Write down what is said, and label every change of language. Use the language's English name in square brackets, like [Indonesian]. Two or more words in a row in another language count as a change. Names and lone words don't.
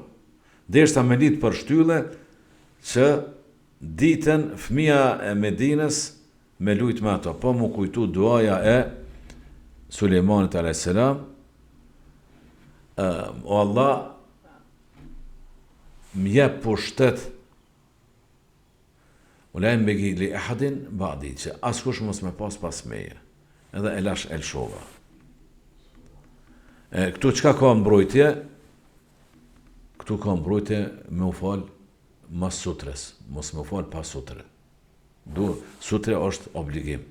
[Albanian] Deshta me ditë për shtylle që ditën fëmia e Medinës me lujt me ato, po mu kujtu duaja e Sulejmanit a.s. O Allah më jep pushtet [Arabic] ولا ينبغي لأحد بعدي, [Albanian] që askush mos me pas meje. Edhe e lash elshova. Këtu çka ka mbrojtje? Këtu ka mbrojtje me u fal mas sutres, mos me u fal pas sutre. Sutre është obligim.